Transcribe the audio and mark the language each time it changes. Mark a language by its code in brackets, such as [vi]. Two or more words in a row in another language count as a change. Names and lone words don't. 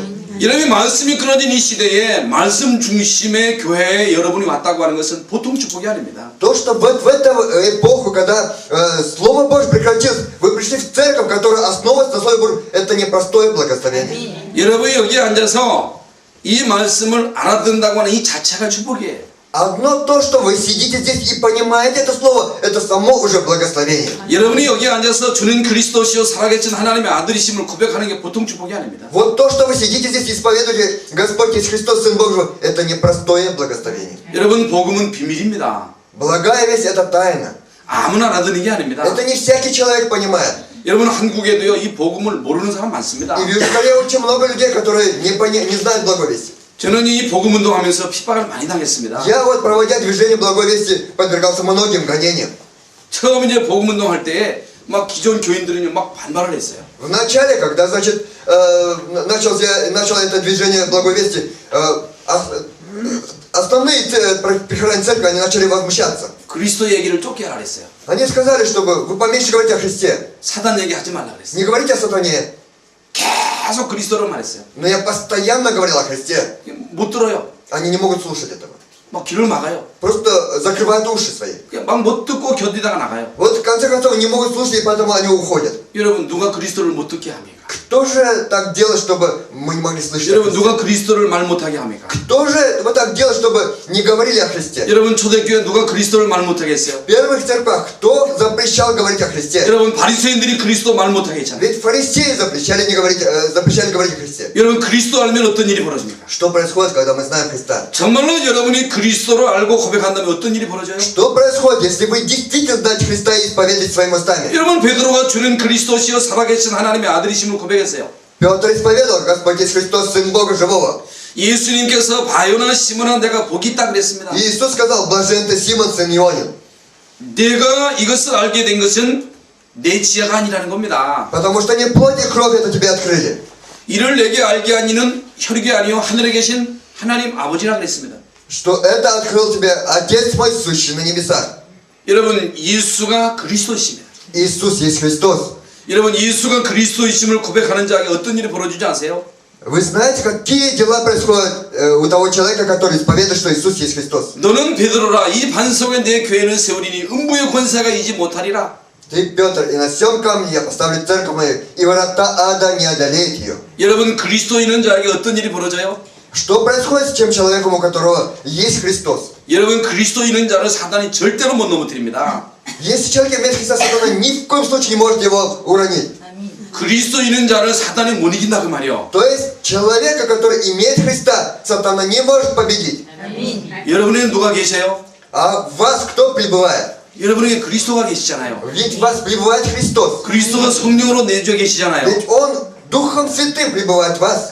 [ko] 여러분이 말씀이 끊어진 이 시대에 말씀 중심의 교회에 여러분이 왔다고 하는 것은 보통 축복이 아닙니다. [ru] То, что вот в эту эпоху, когда Слово Божие прекратилось, вы пришли в церковь, которая основывается на Слове Божьем, это непростое благословение. [ko] 여러분이 여기에 앉아서 이 말씀을 알아듣는다고 하는 이 자체가 축복이에요. [ru] Одно то, что вы сидите здесь и понимаете это слово, это само уже благословение. [ko] 여러분이 여기에 앉아서 주는 그리스도시요 살아계신 하나님의 아들이심을 고백하는 게 보통 축복이 아닙니다. [ru] Вот то, что вы сидите здесь и исповедуете, Господь Иисус Христос, Сын Божий, это непростое благословение. [ko] 여러분 복음은 비밀입니다. [ru] Благая весть это тайна. [ko] 아무나 알아듣는 게 아닙니다. [ru] Это не всякий человек понимает. [ko] 여러분 한국에도요 이 복음을 모르는 사람 많습니다. [ru] И в Южной очень много людей, которые не знают благой вести. [ko] 저는 이 복음 운동하면서 핍박을 많이 당했습니다. [ru] Я вот, проводя движение благой вести, подвергался многим гонениям. [ko] 처음 이제 복음 운동할 때에 막 기존 교인들은요 막 반발을 했어요. [ru] В начале, когда, значит, начал это движение благой вести, основные прихожане церкви, они начали возмущаться. [ko] 그리스도 얘기를 쫓게 하라 그랬어요. [ru] Они сказали, чтобы вы поменьше говорите о Христе. [ko] 사단 얘기하지 말라 그랬어요. [ru] Не говорите о сатане. [ko] 계속 그리스도를 말했어요. [ru] Но я постоянно говорил о Христе. [ko] 못 들어요. [ru] Они не могут слушать этого. [ko] 막 귀를 막아요. [ru] Просто закрывают уши свои. [ko] 막 못 듣고 견디다가 나가요. [ru] Вот в конце концов не могут слушать, и поэтому они уходят. [ko] 여러분 누가 그리스도를 못 듣게 합니까? [ru] Кто же так делает, чтобы мы не могли слышать о [ko] 여러분 [ru] Христе? [ko] 누가 그리스도를 말 못하게 합니까? [ru] Кто же вот так делает, чтобы не говорили о Христе? [ko] 여러분 초대교회 누가 그리스도를 말 못하게 했어요? [ru] В первых церквях кто запрещал говорить о Христе? [ko] 여러분 바리새인들이 그리스도 말 못하게 했잖아요. [ru] Ведь фарисеи запрещали говорить о Христе. [ko] 여러분 그리스도 알면 어떤 일이 벌어집니까? [ru] Что происходит, когда мы знаем Христа? [ko] 정말로 여러분이 그리스도를 알고 고백한다면 어떤 일이 벌어져요? [ru] Что происходит, если вы действительно знаете Христа и исповедуете своими устами? [ko] 여러분 베드로가 주는 그리스도시여 살아계신 하나님의 아들이심을 고백했어요. [ru] Петр исповедовал, Господь Иисус Христос, Сын Бога Живого. [ko] 예수님께서 바요나 시몬아 내가 복이 있다 그랬습니다. [ru] И Иисус сказал, блажен ты, Симон, сын Ионин. [ko] 내가 이것을 알게 된 것은 내 지혜가 아니라는 겁니다. [ru] Потому что не плоть и кровь это тебе открыли. [ko] 이를 내게 알게 한 이는 혈육이 아니요 하늘에 계신 하나님 아버지라 그랬습니다. [ru] Что это открыл тебе Отец мой, сущий на небесах. [ko] 여러분 예수가 그리스도이십니다. [ru] Иисус есть Христос. [ko] 여러분 예수가 그리스도이심을 고백하는 자에게 어떤 일이 벌어지지 아세요? [ru] Вы знаете, какие дела происходят у того человека, который исповедует, что Иисус есть Христос? [ko] 너는 베드로라 이 반 속에 내 교회를 세우리니 음부의 권세가 이지 못하리라. [ru] Ты, Петр, и на всем камне я поставлю церковь мою, и врата ада не одолеют ее. [ko] 여러분 그리스도 있는 자에게 어떤 일이 벌어져요? [ru] Что происходит с тем человеком, у которого есть Христос? [ko] 여러분 그리스도 있는 자를 사단이 절대로 못 넘어뜨립니다. [ru] Если человек имеет Христа, сатана ни в коем случае не может его уронить. [ko] 그리스도 있는 자를 사단이 못 이긴다 그 말이요. [ru] То есть человека, который имеет Христа, сатана не может победить. [ko] 여러분에게 누가 계세요? [ru] А в вас кто пребывает? [ko] 여러분에게 그리스도가 계시잖아요. [ru] Ведь в вас пребывает Христос. [ko] 그리스도가 성령으로 내주어 계시잖아요. [ru] Ведь Он Духом Святым пребывает в вас.